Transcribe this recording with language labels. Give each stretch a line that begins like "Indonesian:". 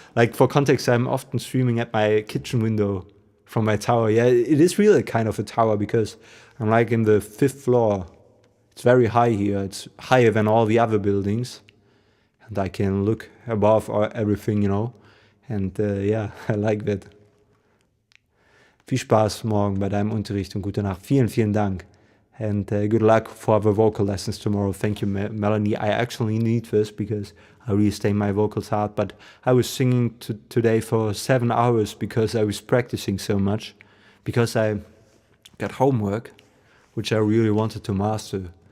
English: Like, for context, I'm often streaming at my kitchen window from my tower. Yeah, it is really kind of a tower because I'm like in the 5th floor. It's very high here. It's higher than all the other buildings. And I can look above everything, And yeah, I like that.
German: Viel Spaß morgen bei deinem Unterricht und gute Nacht. Vielen, vielen Dank.
English: And good luck for the vocal lessons tomorrow. Thank you, Melanie. I actually need this because I really stay my vocals hard. But I was singing today for 7 hours because I was practicing so much. Because I got homework, which I really wanted to master.